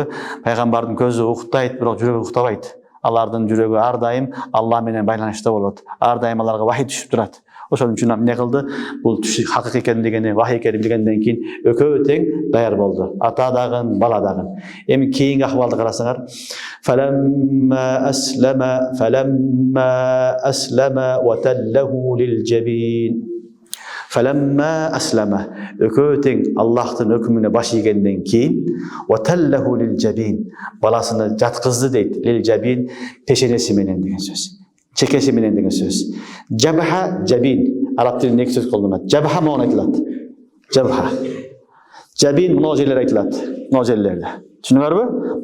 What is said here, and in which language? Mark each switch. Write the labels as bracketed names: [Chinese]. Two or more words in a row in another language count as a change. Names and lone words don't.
[Kyrgyz] Пайгамбардын көзү уктайт, бирок жүрөгү уктабайт. Алардын жүрөгү ар дайым Алла менен байланышта болот. Ар дайым аларга вахий түшүп турат. Ошон үчүн эмне кылды? Бул түш хакыйкый экендигини, вахий экенин билгенден кийин экөө тең даяр болду. Ата дагы, бала дагы. Эми кийинки акыбалды карасаңар, [Arabic] فلما أسلم وتله للجبين. فلما أسلم [Kyrgyz] экөө тең Аллахтын өкүмүнө баш ийгенден кийин [Arabic] وتله للجبين [Kyrgyz] баласыны жаткызды дейт. Лилжабин пешенеси менен деген сөз. Чекеси менен деген сөз. Жабха, жабин. Араб тилинде эки сөз колдонулат. Жабха могу айтылат. Жабха. Жабин могу жерлер айтылат. Могу жерлерде. Түшүнүңөрбү?